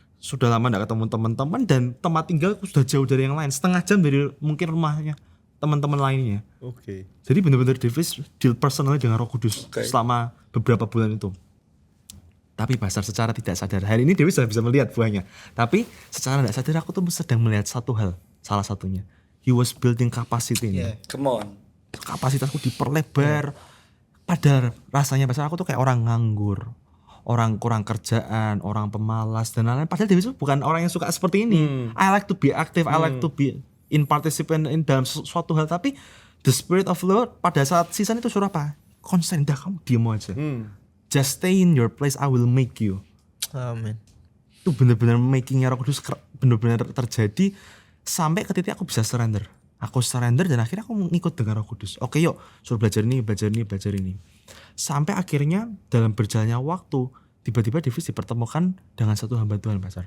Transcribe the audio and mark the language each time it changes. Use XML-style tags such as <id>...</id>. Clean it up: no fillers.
<id>sudah lama gak ketemu teman-teman dan tempat tinggalku sudah jauh dari yang lain, setengah jam dari mungkin rumahnya teman-teman lainnya. Oke. Jadi benar-benar Davis deal personally dengan Roh Kudus selama beberapa bulan itu. Tapi pastor secara tidak sadar, hari ini Davis sudah bisa melihat buahnya. Tapi secara tidak sadar aku tuh sedang melihat satu hal, salah satunya.</id> <en>He was building capacity. Come on.</en> <id>Kapasitasku diperlebar. Padahal rasanya pastor aku tuh kayak orang nganggur, orang kurang kerjaan, orang pemalas dan lain-lain. Padahal Davis bukan orang yang suka seperti ini.</id> <en>I like to be active, I like to be in participant in</en> <id>dalam suatu hal. Tapi</id> <en>the spirit of Lord</en> <id>pada saat season itu suruh apa? Konsen, dah kamu diam aja.</id> <en>Just stay in your place, I will make you.</en> <id>Amin. Itu benar-benar makingnya Roh Kudus benar-benar terjadi sampai ke titik aku bisa surrender. Aku surrender dan akhirnya aku ngikut dengan Roh Kudus. Oke yuk, suruh belajar ini, belajar ini, belajar ini. Sampai akhirnya dalam berjalannya waktu, tiba-tiba Davis dipertemukan dengan satu hamba Tuhan, Pastor.</id>